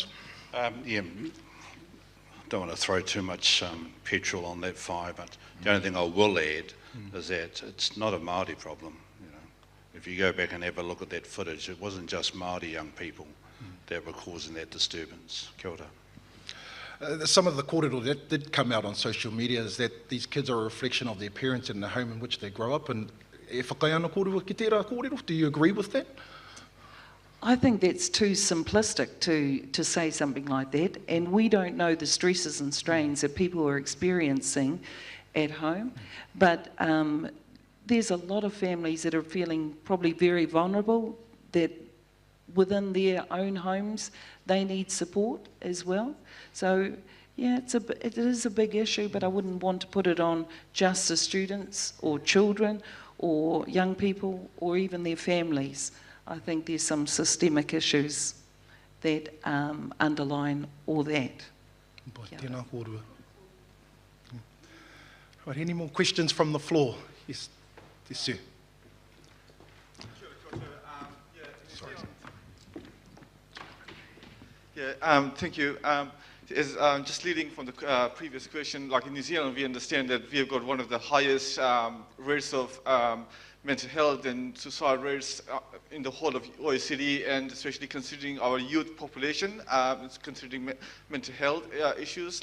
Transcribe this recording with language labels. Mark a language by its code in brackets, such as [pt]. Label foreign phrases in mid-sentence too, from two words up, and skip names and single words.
[en] Yeah, don't want to throw too much petrol on that fire, but the only thing I will add is that it's not a Māori problem. You know, if you go back and have a look at that footage, it wasn't just Māori young people that were causing that disturbance. [mi] Kia ora. [en] Some of the kōrero that did come out on social media is that these kids are a reflection of their parents and the home in which they grow up. [mi] And e whakai ana kōrero ki tērā kōrero, [en] do you agree with that? I think that's too simplistic to say something like that, and we don't know the stresses and strains that people are experiencing at home, but there's a lot of families that are feeling probably very vulnerable, that within their own homes they need support as well. So yeah, it is a big issue, but I wouldn't want to put it on just the students or children or young people or even their families. I think there's some systemic issues that underline all that. [mi] Tēnā kōrua. [en] Right, any more questions from the floor? Yes, sir. Thank you. Just leading from the previous question, like in New Zealand, we understand that we have got one of the highest rates of mental health and suicide rates in the whole of OECD, and especially considering our youth population, considering mental health issues.